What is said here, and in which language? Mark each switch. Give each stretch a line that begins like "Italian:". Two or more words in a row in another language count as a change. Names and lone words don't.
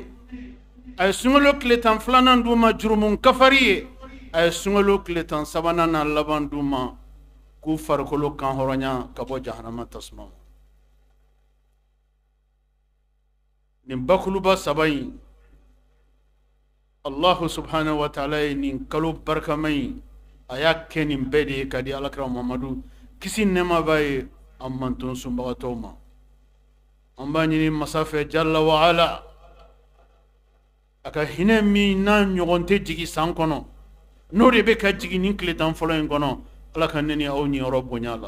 Bambara: A ye sunkalo tile tan filanan d'u ma jurumu kafari ye. A ye sunkalo tile tan sabanan na laban d'u ma k'u farikolo kan hɔrɔnya ka bɔ jahanama tasuma ma. Nin bakuluba saba in
Arabic: الله سبحانه وتعالى
Bambara: ye nin kalo barikama in a y'a kɛ nin bɛɛ de ye ka di alakira Muhamadu kisi nɛɛma b'a ye an manton sunbagatɔw ma. An b'a ɲini masa fɛ
Arabic: جل وعلا
Bambara: a ka hinɛ min n'a ɲɔgɔn tɛ jigi san kɔnɔ n'o de bɛ ka jigi nin tile tan fɔlɔ in kɔnɔ ala ka ne ni aw niyɔrɔ bonya la.